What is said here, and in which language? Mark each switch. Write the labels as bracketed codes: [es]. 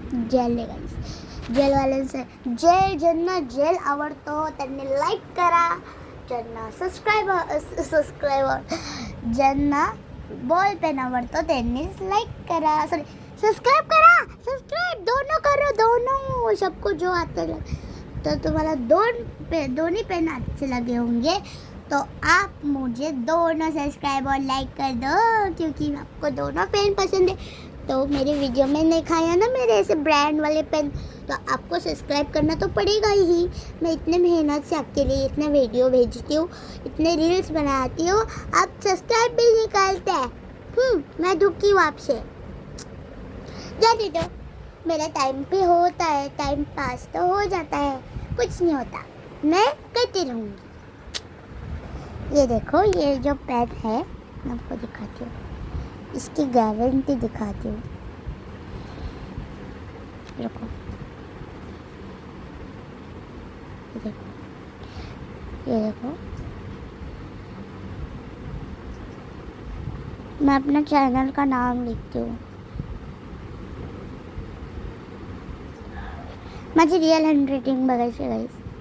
[mr] Gel आहे गाईस, जेलवाल्यांचं आहे. ज्यांना जेल आवडतो त्यांनी लाईक करा. ज्यांना सबस्क्रायबर ज्यांना बॉल पेन आवडतो त्यांनीच लाईक करा, सॉरी सब्सक्राइब करा. [hi] सब्सक्राइब दोनों करो, दोनों, सबको जो आते लगे. तो तुम्हाला दोनों पेन अच्छे लगे होंगे तो आप मुझे दोनों सब्सक्राइब और लाइक कर दो, क्योंकि आपको दोनों पेन पसंद है. तो मेरे वीडियो में नहीं खाया ना मेरे ऐसे ब्रांड वाले पेन, तो आपको सब्सक्राइब करना तो पड़ेगा ही. मैं इतने मेहनत से आपके लिए इतने वीडियो भेजती हूँ, इतने रील्स बनाती हूँ, आप सब्सक्राइब भी नहीं करते हैं. मैं दुखी हूँ आपसे. जाने दो, मेरा टाइम पे होता है, टाइम पास तो हो जाता है, कुछ नहीं होता, मैं करती रहूँगी. ये देखो, ये जो पेन है मैं आपको दिखाती हूँ, इसकी गारंटी दिखाती हूँ। रुको, ये देखो, मैं अपना चैनल का नाम लिखती हूँ। [mr] माझी रिअल हँडरायटिंग बघायची गाईस।